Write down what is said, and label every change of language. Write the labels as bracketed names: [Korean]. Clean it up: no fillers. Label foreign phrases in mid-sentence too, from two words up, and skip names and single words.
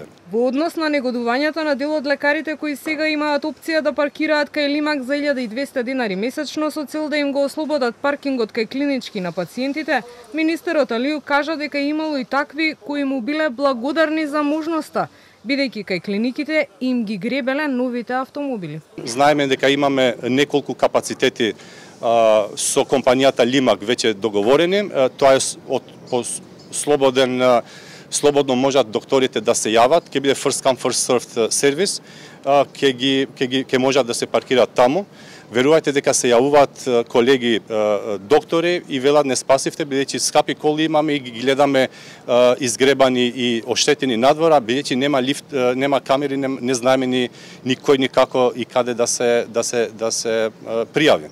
[Macedonian] Во однос на негодувањето на дел од лекарите кои сега имаат опција да паркираат кај Лимак за 1200 денари месечно со цел да им го ослободат паркингот кај клинички на пациентите, министерот Алиу кажа дека имало и такви кои му биле благодарни за можноста, бидејќи кај клиниките им ги гребеле новите автомобили. Знаеме дека имаме неколку капацитети со компанијата Лимак веќе договорени, тоа е слободно можат докторите да се јават, ќе биде [English] first come first served [Macedonian] сервис, ќе можат да се паркираат таму. Верувајте дека се јавуваат колеги доктори и велат не спасивте бидејќи скапи коли имаме и ги гледаме изгребани и оштетени надвора, бидејќи нема лифт, нема камери, не знаеме ни кој ни како и каде да се пријави.